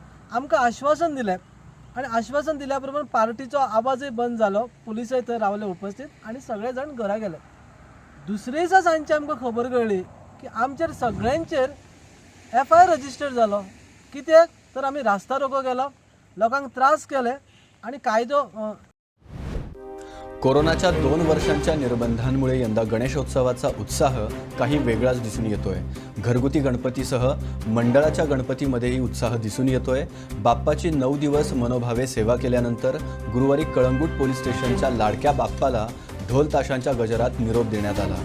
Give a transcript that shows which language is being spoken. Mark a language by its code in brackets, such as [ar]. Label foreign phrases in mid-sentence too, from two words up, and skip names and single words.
[kok] आमकां आश्वासन दिलें आनी आश्वासन दिल्या प्रमाण पार्टीचो आवाजूय बंद जालो, पुलिसूय थंय रावले उपस्थित आनी सगळे जाण घरा गेले. दुसरे दिसा सांजचे आमकां खबर कळ्ळी की आमचेर सगळ्यांचेर FIR रजिस्टर जालो. कित्याक तर आमी रास्ता रोको केलो, लोकांक त्रास केले आणि कायदो. [mr] कोरोनाच्या 2 वर्षांच्या निर्बंधांमुळे यंदा गणेशोत्सवाचा उत्साह काही वेगळाच दिसून येतोय. घरगुती गणपतीसह मंडळाच्या गणपतीमध्येही उत्साह दिसून येतोय. बाप्पाची 9 दिवस मनोभावे सेवा केल्यानंतर गुरुवारी कळंगूट पोलीस स्टेशनच्या लाडक्या बाप्पाला ढोल ताशांच्या गजरात निरोप देण्यात आला.